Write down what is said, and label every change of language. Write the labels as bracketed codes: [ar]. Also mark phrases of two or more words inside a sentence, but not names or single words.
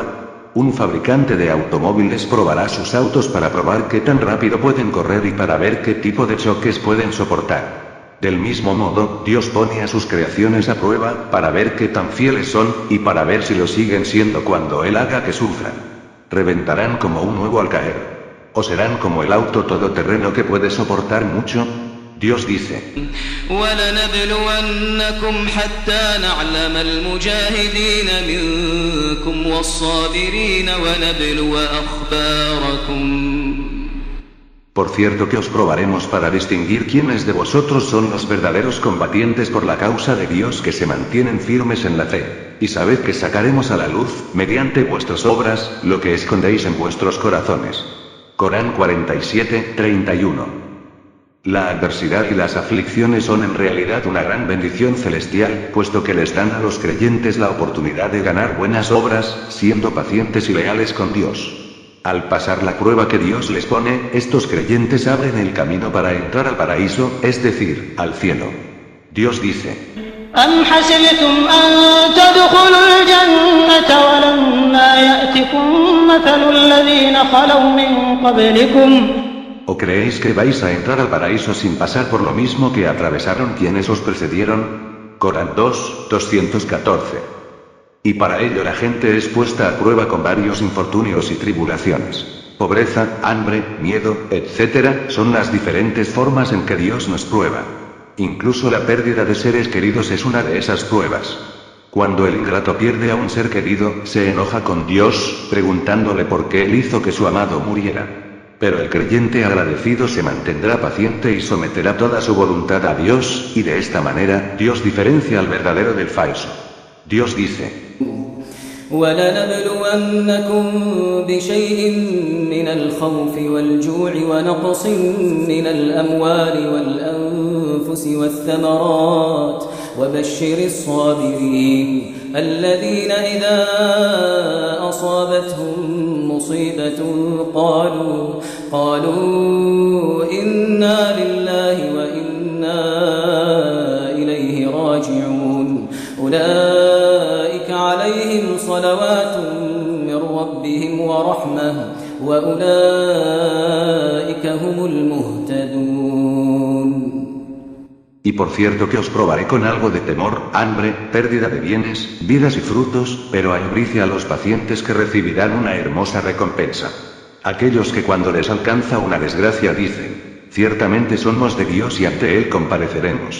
[es] Un fabricante de automóviles probará sus autos para probar qué tan rápido pueden correr y para ver qué tipo de choques pueden soportar. Del mismo modo, Dios pone a sus creaciones a prueba, para ver qué tan fieles son, y para ver si lo siguen siendo cuando Él haga que sufran. ¿Reventarán como un huevo al caer? ¿O serán como el auto todoterreno que puede soportar mucho? Dios dice: [ar] وَلَنَبْلُوَنَّكُمْ حَتَّى نَعْلَمَ الْمُجَاهِدِينَ مِنكُمْ وَالصَّابِرِينَ وَنَبْلُوَ أَخْبَارَكُمْ. [es] Por cierto que os probaremos para distinguir quiénes de vosotros son los verdaderos combatientes por la causa de Dios que se mantienen firmes en la fe. Y sabed que sacaremos a la luz, mediante vuestras obras, lo que escondéis en vuestros corazones. Corán 47, 31. La adversidad y las aflicciones son en realidad una gran bendición celestial, puesto que les dan a los creyentes la oportunidad de ganar buenas obras, siendo pacientes y leales con Dios. Al pasar la prueba que Dios les pone, estos creyentes abren el camino para entrar al paraíso, es decir, al cielo. Dios dice: [ar] أَمْ حَسِبْتُمْ أَن تَدْخُلُوا الْجَنَّةَ وَلَمَّا يَأْتِكُم مَّثَلُ الَّذِينَ خَلَوْا مِن قَبْلِكُمْ. [es] ¿O creéis que vais a entrar al paraíso sin pasar por lo mismo que atravesaron quienes os precedieron? Corán 2, 214. Y para ello la gente es puesta a prueba con varios infortunios y tribulaciones. Pobreza, hambre, miedo, etc. son las diferentes formas en que Dios nos prueba. Incluso la pérdida de seres queridos es una de esas pruebas. Cuando el ingrato pierde a un ser querido, se enoja con Dios, preguntándole por qué él hizo que su amado muriera. Pero el creyente agradecido se mantendrá paciente y someterá toda su voluntad a Dios, y de esta manera, Dios diferencia al verdadero del falso. Dios dice: [ar] وَلَنَبْلُوَنَّكُمْ بِشَيْءٍ مِّنَ الْخَوْفِ وَالْجُوعِ وَنَقْصٍ مِّنَ الْأَمْوَالِ وَالْأَنفُسِ وَالثَّمَرَاتِ وَبَشِّرِ الصَّابِرِينَ الَّذِينَ إِذَا أَصَابَتْهُم مُّصِيبَةٌ قَالُوا إِنَّا لِلَّهِ وَإِنَّا إِلَيْهِ راجعون أولئك عليهم صلوات من ربهم ورحمة وأولئك هم المهتدون. [es] Y por cierto que os probaré con algo de temor, hambre, pérdida de bienes, vidas y frutos, pero albricia a los pacientes que recibirán una hermosa recompensa. Aquellos que cuando les alcanza una desgracia dicen: ciertamente somos de Dios y ante Él compareceremos.